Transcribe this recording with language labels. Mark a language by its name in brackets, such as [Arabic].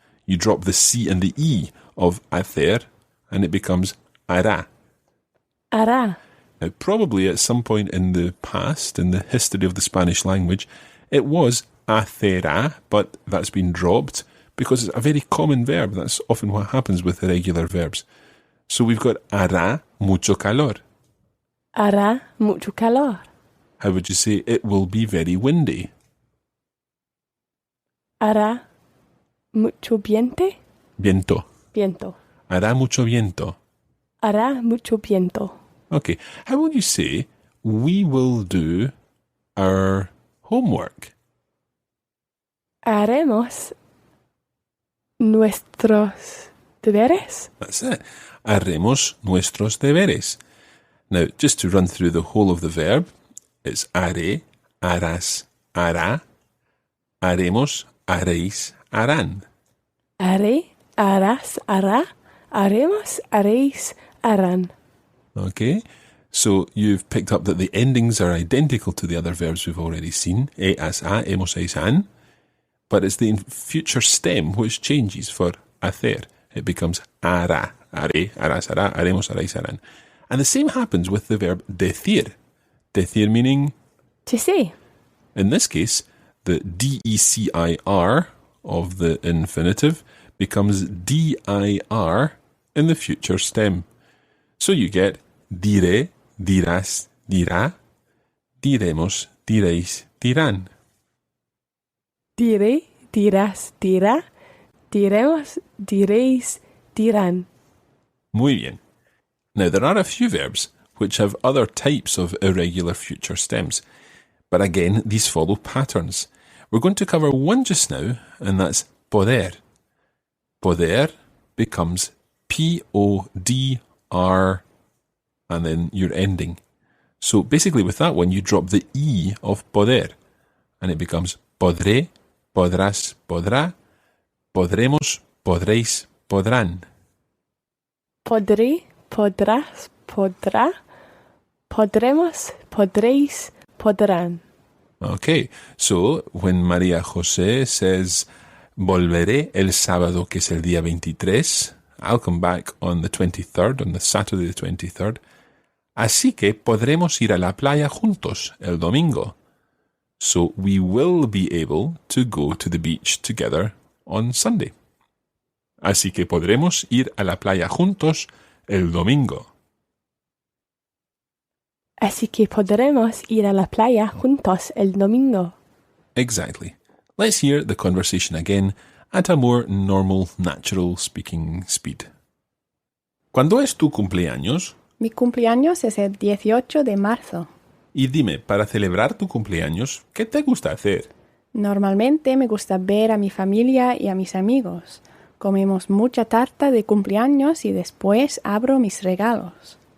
[English] You drop the C and the E of hacer, and it becomes hará. [Spanish] Hará. [English] Now, probably at some point in the past, in the history of the Spanish language, it was hacerá, but that's been dropped because it's a very common verb. That's often what happens with irregular verbs. So we've got [Spanish] hará mucho calor. Hará mucho calor. [English] How would you say it will be very windy? [Spanish] Hará mucho viento. Viento. Viento. Hará mucho viento. Hará mucho viento. [English] Okay, how will you say, we will do our homework? [Spanish] Haremos nuestros deberes. [English] That's it. [Spanish] Haremos nuestros deberes. [English] Now, just to run through the whole of the verb, it's [Spanish] haré, harás, hará, haremos, haréis, harán. Haré, harás, hará, haremos, haréis, harán. [English] Okay, so you've picked up that the endings are identical to the other verbs we've already seen, as, a, hemos, eis, han, but it's the future stem which changes for hacer. It becomes [Spanish] hará, haré, harás, hará, haremos, haréis, harán. [English] And the same happens with the verb decir. Decir meaning? To say. In this case, the D-E-C-I-R of the infinitive becomes D-I-R in the future stem. So you get [Spanish] diré, dirás, dirá, diremos, diréis, dirán. Diré, dirás, dirá, diremos, diréis, dirán. Muy bien. [English] Now, there are a few verbs which have other types of irregular future stems. But again, these follow patterns. We're going to cover one just now, and that's poder. Poder becomes P-O-D-R, and then your ending. So basically with that one, you drop the E of poder, and it becomes [Spanish] podré, podrás, podrá, podremos, podréis, podrán. Podré, podrás, podrá, podremos, podréis, podrán. [English] Okay, so when María-José says, [Spanish] volveré el sábado, que es el día 23, [English] I'll come back on the 23rd, [Spanish] on the Saturday the 23rd, así que podremos ir a la playa juntos el domingo. [English] So we will be able to go to the beach together on Sunday. [Spanish] Así que podremos ir a la playa juntos el domingo. Así que podremos ir a la playa juntos el domingo. [English] Exactly. Let's hear the conversation again at a more normal, natural speaking speed. [Spanish] ¿Cuándo es tu cumpleaños? Mi cumpleaños es el 18 de marzo. Y dime, para celebrar tu cumpleaños, ¿qué te gusta hacer? Normalmente me gusta ver a mi familia y a mis amigos. Comemos mucha tarta de cumpleaños y después abro mis regalos.